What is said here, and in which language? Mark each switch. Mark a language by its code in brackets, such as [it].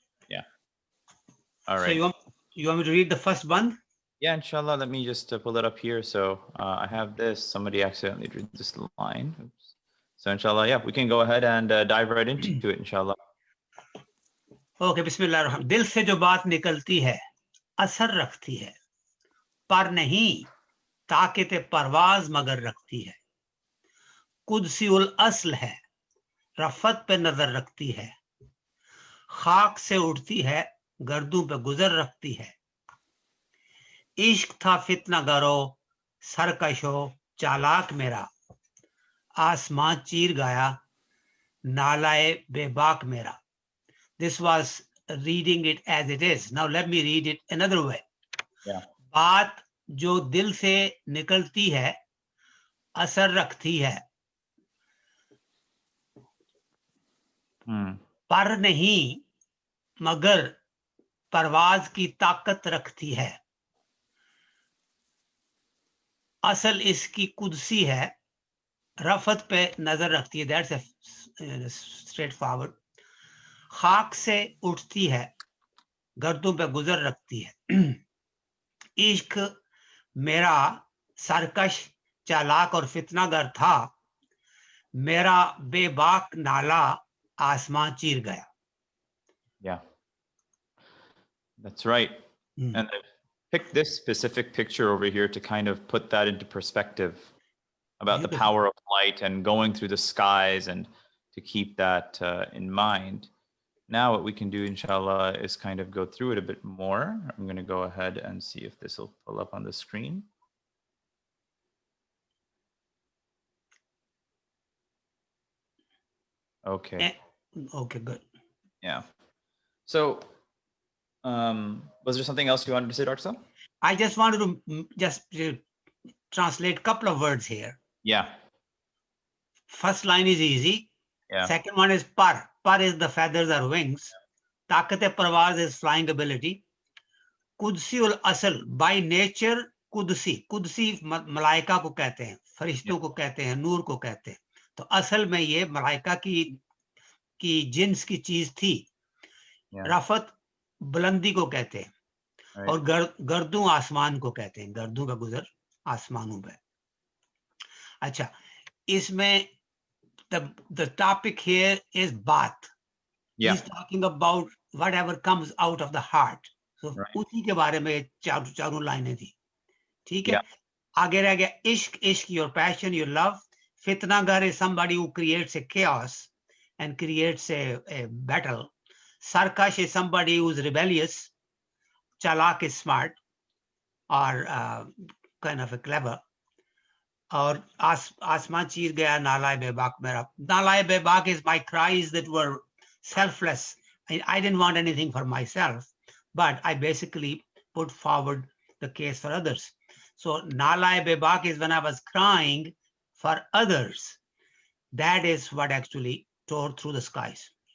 [en] Yeah. All right. So you want me to read the first one? Yeah, inshallah. Let me just pull it up here. So I have this. Somebody accidentally drew this line. Oops. So inshallah, yeah, we can go ahead and dive right into it, inshallah. [hi] Okay, बिस्मिल्लाह। दिल से जो बात निकलती है असर रखती है, पर नहीं ताकत परवाज मगर रखती है। कुदसी उल अस्ल है, रफत पे नजर रखती है। खाक से उठती है, गर्दों पे गुजर रखती है। इश्क था फितना गरो, सरकशो चालाक मेरा। आसमां चीर गया, नालाए बेबाक मेरा। [en] This was reading it as it is. Now let me read it another way. Yeah. [hi] बात जो दिल से निकलती है असर रखती है, पर नहीं मगर परवाज की ताकत रखती है। असल इसकी कुदसी है, रफत पे नजर रखती है। [en] That's a straightforward. [hi] खाक से उठती है, गर्दों पे गुजर रखती है। इश्क मेरा सरकश चालाक और फितनागर था, मेरा बेबाक नाला आसमां चीर गया। [en] Yeah, that's right. And I picked this specific picture over here to kind of put that into perspective about the power of light and going through the skies, and to keep that in mind. Now what we can do, inshallah, is kind of go through it a bit more. I'm going to go ahead and see if this will pull up on the screen. Okay. Okay, good. Yeah. So, was there something else you wanted to say, Dr. Sam? I just wanted to translate a couple of words here. Yeah. First line is easy. Yeah. Second one is par. Par is the feathers or wings. Taqat-e-parwaz is flying ability. Qudsi ul asl, by nature Qudsi. [hi] Qudsi malaika को कहते हैं, फरिश्तों को कहते हैं, नूर को कहते हैं। तो असल में ये मलाइका की जिन्स की चीज थी। रफत बुलंदी को कहते हैं, और गर्दों आसमान को कहते हैं, गर्दों का गुजर आसमानों पे। अच्छा, इसमें [en] the topic here is baat. Yeah. He's talking about whatever comes out of the heart. [hi] So उसी के बारे में चारों लाइनें थी। ठीक है। आगे रह गया इश्क, इश्क [en] your passion, your love. Fitnagar is somebody who creates a chaos and creates a battle. Sarkash is somebody who's rebellious. Chalak is smart or kind of a clever. [hi] और आसमां चीर गया नालाए बेबाक मेरा। नालाए बेबाक [en] is my cries that were selfless. I didn't want anything for myself, but I basically put forward the case for others. So naalaye bebak is when I was crying for others. That is what actually tore through the skies.